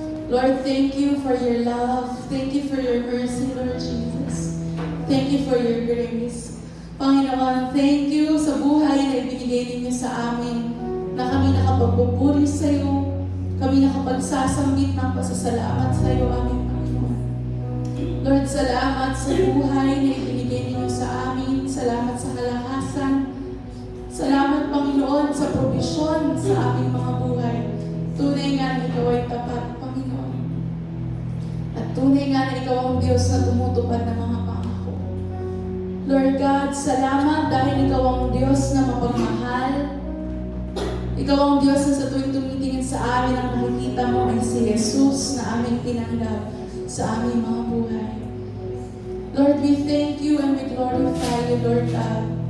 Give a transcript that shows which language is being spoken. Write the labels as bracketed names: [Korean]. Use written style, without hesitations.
[English] Lord, thank you for your love. Thank you for your mercy, Lord Jesus. Thank you for your grace. [Filipino] Panginoon, thank you sa buhay na ibinigay ninyo sa amin, na kami nakapagpupuri sa iyo, kami nakapagsasambit ng pasasalamat sa iyo, aming Panginoon. Lord, salamat sa buhay na ibinigay ninyo sa amin, salamat sa kalakasan, salamat, Panginoon, sa probisyon sa aming mga buhay. Tunay nga na ikaw ay tapat, Panginoon. At tunay nga na ikaw ang Diyos na tumutupad ng mga pangako. Lord God, salamat dahil ikaw ang Diyos na mapagmahal. Ikaw ang Diyos na sa tuwing tumitingin sa amin, ang nakikita mo ay si Jesus na aming tinanggap sa aming mga buhay. [English] Lord, we thank you and we glorify you, Lord God.